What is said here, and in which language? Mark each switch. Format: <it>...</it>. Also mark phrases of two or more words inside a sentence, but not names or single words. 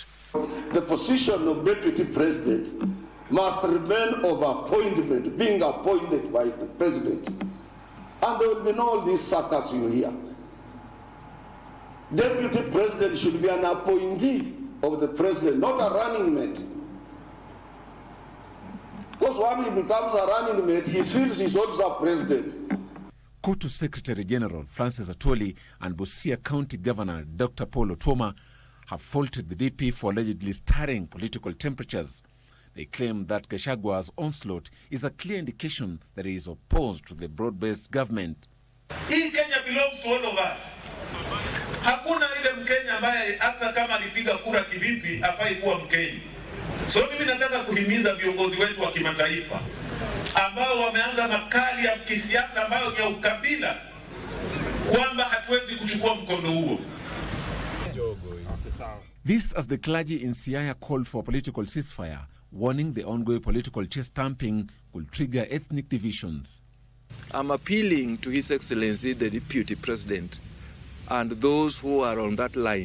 <en>The position of Deputy President must remain of appointment, being appointed by the President. And there will be all these suckers you hear. Deputy President should be an appointee of the President, not a running mate. Because when he becomes a running mate, he feels he's also a president. KOTU Secretary General Francis Atwoli and Busia County Governor Dr. Paul Otuoma have faulted the DP for allegedly stirring political temperatures. They claim that Gachagua's onslaught is a clear indication that he is opposed to the broad-based government. Hii Kenya belongs to all of us.</en> <sw>Hakuna ile Mkenya ambaye hata kama alipiga kura kivipi afai kuwa Mkenya. So mimi nataka kuhimiza viongozi wetu wa kimataifa ambao wameanza makali ya kisiasa ambayo ni ya ukabila kwamba hatuwezi kuchukua mkondo huo.</sw> <en>This as the clergy in Siaya called for a political ceasefire, warning the ongoing political chest stamping will trigger ethnic divisions. I'm appealing to His Excellency the Deputy President and those who are on that line.</en>